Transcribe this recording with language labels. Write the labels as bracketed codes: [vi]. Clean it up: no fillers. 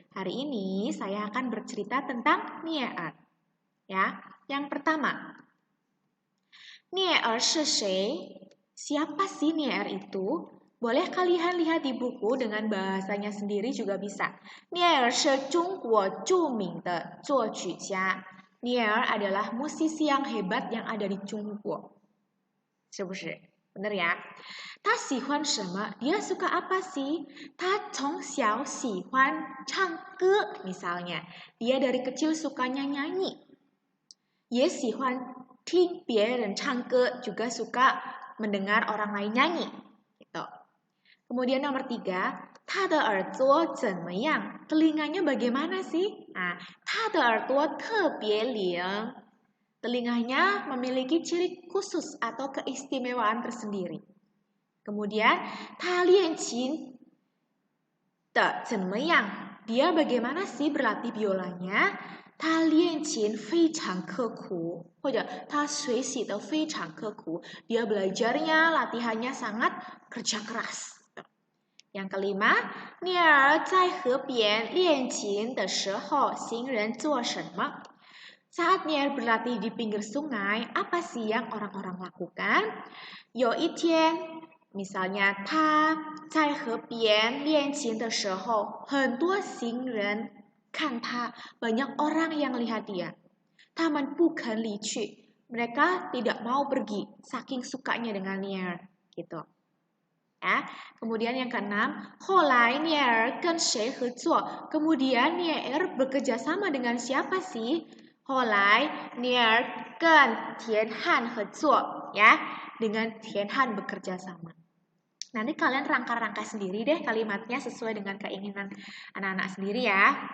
[id] Hari ini saya akan bercerita tentang Nier. Ya, yang pertama, Nier [zh] 是谁? [id] Siapa sih Nier itu? Boleh kalian lihat di buku dengan bahasanya sendiri juga bisa. [zh] Nier 是中国著名的作曲家. [id] Nier adalah musisi yang hebat yang ada di Jungguo. [zh] 是不是? [id] Benar ya? [zh] 他喜欢什么? [id] Dia suka apa sih? [zh] 他从小喜欢唱歌 misalnya. [id] Dia dari kecil sukanya nyanyi. [zh] 也喜欢听别人唱歌, [id] juga suka mendengar orang lain nyanyi. Gitu. Kemudian nomor 3, [zh] 他的耳朵怎么样? [id] Telinganya bagaimana sih? [zh] Nah, 他的耳朵特别灵. [id] Telinganya memiliki ciri khusus atau keistimewaan tersendiri. [zh] Kemudian, 他练琴的怎么样? [id] Dia bagaimana sih berlatih biolanya? [zh] 他练琴非常刻苦, 或者他学习得非常刻苦. [id] Dia belajarnya, latihannya sangat kerja keras. Yang kelima, [zh] 聂儿在河边练琴的时候，行人做什么? [id] Saat Nier berlatih di pinggir sungai, apa sih yang orang-orang lakukan? [zh] 有一天, misalnya 他在河边练琴的时候，很多行人看他, [id] banyak orang yang lihat dia. [zh] 他们不肯离去, [id] mereka tidak mau pergi, saking sukanya dengan Nier, gitu. Ya. Kemudian yang keenam, [zh] 后来聂儿跟谁合作? [id] Kemudian Nier bekerja sama dengan siapa sih? [zh] 后来聂儿跟田汉合作, ya, [id] dengan Tian Han bekerja sama. Nanti kalian rangka-rangka sendiri deh kalimatnya sesuai dengan keinginan anak-anak sendiri ya.